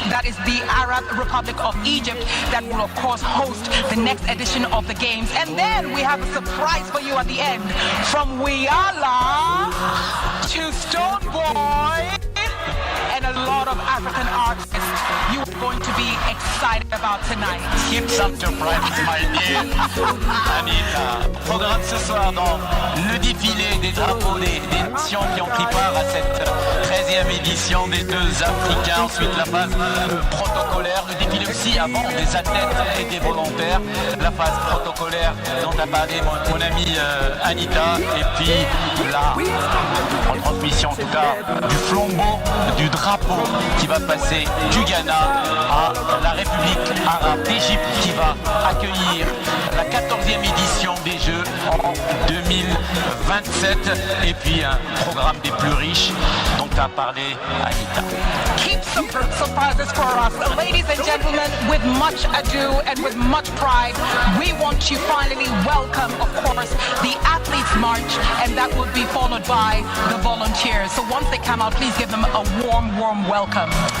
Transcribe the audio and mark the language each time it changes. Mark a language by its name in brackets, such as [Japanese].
[English] That is the Arab Republic of Egypt that will, of course, host the next edition of the Games. And then we have a surprise for you at the end. From Wiala to Stone Boy and a lot of African artists you are going to be excited about tonight. Keep some surprises, my dear Anita. [French] Programme ce soir dans le défilé des drapeaux des nations qui ont pris part à cette 13e édition des Jeux africains. Ensuite la phase protocolaire, le défilé aussi avant des athlètes et des volontaires. La phase protocolaire dont a parlé mon ami Anita. Et puis la transmission en tout cas du flambeau, du drapeau qui va passer du Ghana à la République arabe d'Égypte qui va accueillir la 14e édition des Jeux en 2027 et puis un programme des plus riches dont a parlé Anita. [English] Keep some surprises for us. Ladies and gentlemen, with much ado and with much pride, we want to finally welcome, of course, the Athletes March, and that will be followed by the volunteers. So once they come out, please give them a warm, warm welcome.